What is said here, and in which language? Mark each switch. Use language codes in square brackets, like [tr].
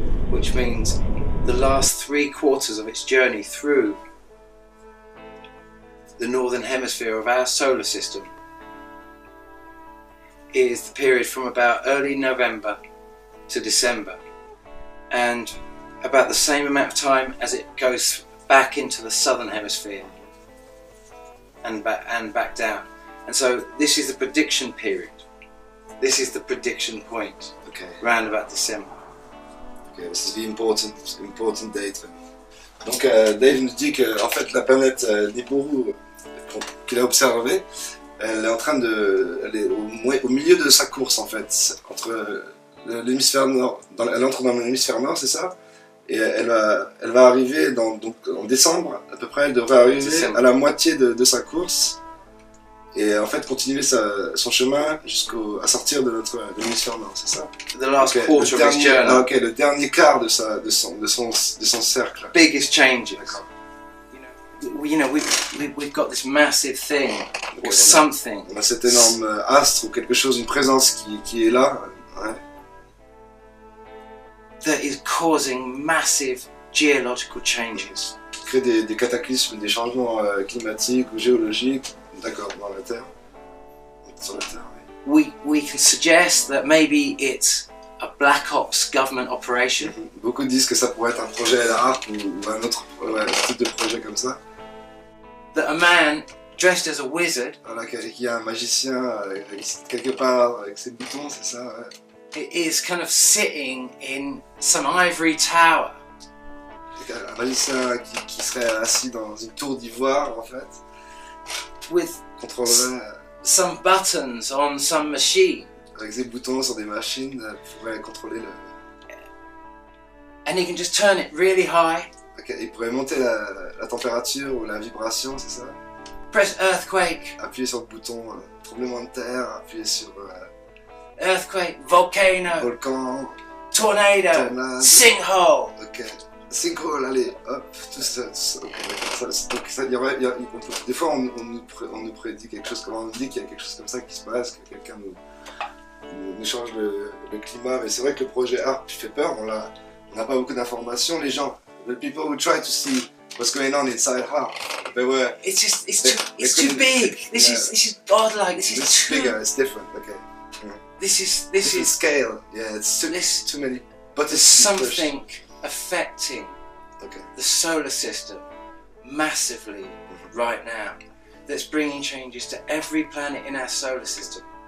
[en] Which means the last 3/4 of its journey through the northern hemisphere of our solar system is the period from about early November to December, and about the same amount of time as it goes back into the southern hemisphere and back down. And so this is the prediction period. This is the prediction point. Okay. Round about December. Okay, this is the important date. [fr] Donc Dave nous dit que en fait la planète Nibiru qu'il a observée, elle est en train elle est au milieu de sa course en fait, entre l'hémisphère nord, elle entre dans l'hémisphère nord, c'est ça, et elle va arriver donc en décembre à peu près, elle devrait arriver à la moitié de sa course. Et en fait continuer son chemin à sortir de l'hémisphère nord, c'est ça? [en] The last quarter of his journey. [fr] Ah, ok, le dernier quart de son cercle. [en] Biggest changes. we've got this massive thing Ok, or something [fr] on a cet énorme astre ou quelque chose, une présence qui est là, ouais, [en] that is causing massive geological changes. [fr] qui crée des cataclysmes, des changements climatiques ou géologiques, d'accord, dans la Terre, sur la Terre, oui. [en] We can suggest that maybe it's a black ops government operation. [fr] Beaucoup disent que ça pourrait être un projet à la harpe ou un autre type de projet comme ça. [en] That a man dressed as a wizard [fr] Voilà, qu'il y a un magicien quelque part avec ses boutons, c'est ça, ouais. [en] is kind of sitting in some ivory tower [fr] Un magicien qui serait assis dans une tour d'ivoire, en fait, [en] with [fr] contrôlerait [en] some buttons on some machine, [fr] avec ses boutons sur des machines, pourrait contrôler le... [en] and he can just turn it really high, [fr] Ok, il pourrait monter la température ou la vibration, c'est ça? [en] press earthquake, [fr] Appuyer sur le bouton tremblement de terre, appuyer sur [en] earthquake, volcano, [fr] volcan, [en] tornado, [fr] tornade. [en] sinkhole. [fr] Ok, synchro, allez, hop, tout ça. Ok, d'accord. Donc ça, des fois on nous prédit quelque chose, comme on nous dit qu'il y a quelque chose comme ça qui se passe, que quelqu'un nous change le climat, mais c'est vrai que le projet HARP fait peur, on n'a pas beaucoup d'informations, les gens, [en] the people who try to see what's going on inside HARP, they were... It's too big. This is godlike. This is bigger, it's different, okay. This is scale, yeah, it's too many buttons. there's something affecting Okay. the solar system massively right now that's bringing changes to every planet in our solar system.